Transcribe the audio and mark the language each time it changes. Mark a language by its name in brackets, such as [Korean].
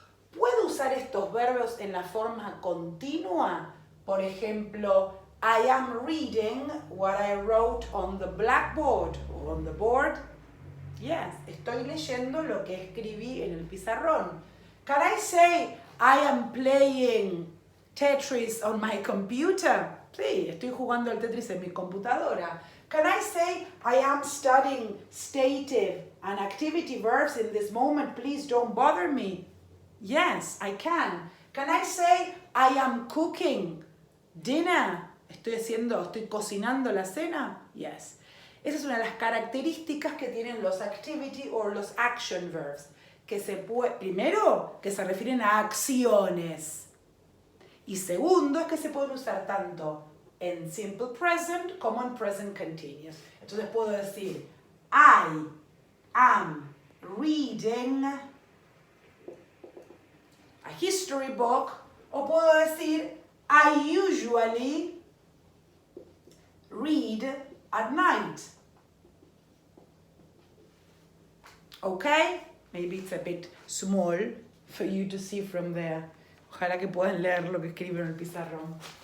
[Spanish] ¿Puedo usar estos verbos en la forma continua? Por ejemplo, [English] I am reading what I wrote on the blackboard or on the board. Yes, [Spanish] estoy leyendo lo que escribí en el pizarrón. [English] Can I say I am playing Tetris on my computer? [Spanish] Sí, estoy jugando el Tetris en mi computadora. [English] Can I say I am studying stative and activity verbs in this moment? Please don't bother me. Yes, I can. Can I say I am cooking dinner? [Spanish] Estoy cocinando la cena? [English] Yes. [Spanish] Esa es una de las características que tienen los activity o los action verbs. Primero, que se refieren a acciones. Y segundo, es que se pueden usar tanto en simple present como en present continuous. Entonces puedo decir, [English] I am reading a history book, [Spanish] o puedo decir, [English] I usually read at night. Okay? Maybe it's a bit small for you to see from there. [Spanish] Ojalá que puedan leer lo que escribo en el pizarrón.